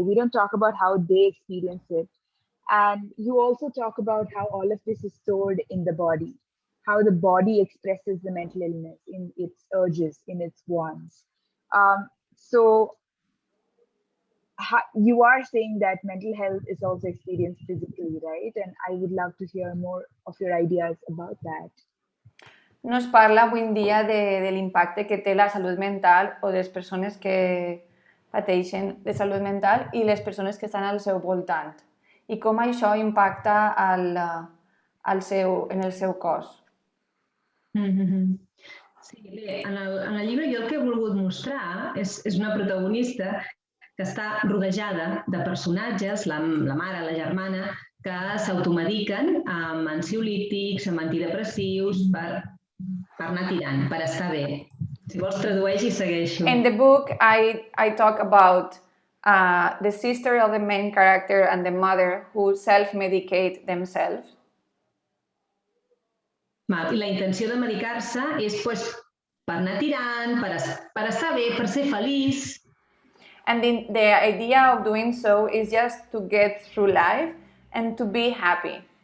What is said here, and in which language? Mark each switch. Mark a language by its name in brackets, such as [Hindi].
[English] We don't talk about how they experience it. And you also talk about how all of this is stored in the body, how the body expresses the mental illness in its urges, in its wants. So you are saying that mental health is also experienced physically, right? And I would love to hear more of your ideas about that. [Catalan] No es parla avui en dia de l'impacte que té la salut mental o de les persones que pateixen de salut mental i les persones que estan al seu voltant i com això impacta en el seu cos. Sí, bé, en el llibre jo el que he volgut mostrar és una protagonista que està rodejada de personatges, la mare, la germana, que s'automediquen amb ansiolítics, amb antidepressius, per anar tirant, per estar bé. Si vols tradueix i segueixo. [English] In the book, I talk about the sister of the main character and the mother who self-medicate themselves. [Catalan] I la intenció de medicar-se és per anar tirant, per estar bé, per ser feliç. [English] And the idea of doing so is just to get through life and to be happy.